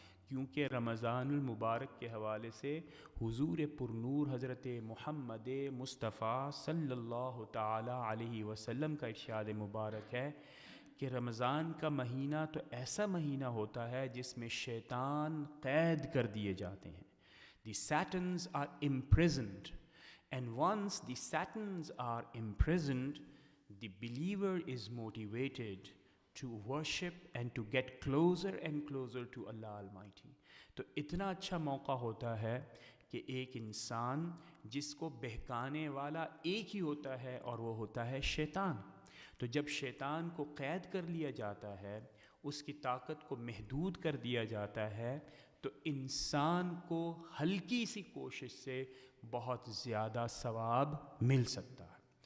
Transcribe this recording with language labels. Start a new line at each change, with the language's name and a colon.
Urdu: کیونکہ رمضان المبارک کے حوالے سے حضور پرنور حضرت محمد مصطفیٰ صلی اللہ تعالی علیہ وسلم کا ارشاد مبارک ہے کہ رمضان کا مہینہ تو ایسا مہینہ ہوتا ہے جس میں شیطان قید کر دیے جاتے ہیں.
English: The Satans are imprisoned, and once the Satans are imprisoned, the believer is motivated to worship and to get closer and closer to Allah Almighty.
Urdu: تو اتنا اچھا موقع ہوتا ہے کہ ایک انسان جس کو بہکانے والا ایک ہی ہوتا ہے اور وہ ہوتا ہے شیطان. تو جب شیطان کو قید کر لیا جاتا ہے، اس کی طاقت کو محدود کر دیا جاتا ہے، تو انسان کو ہلکی سی کوشش سے بہت زیادہ ثواب مل سکتا ہے.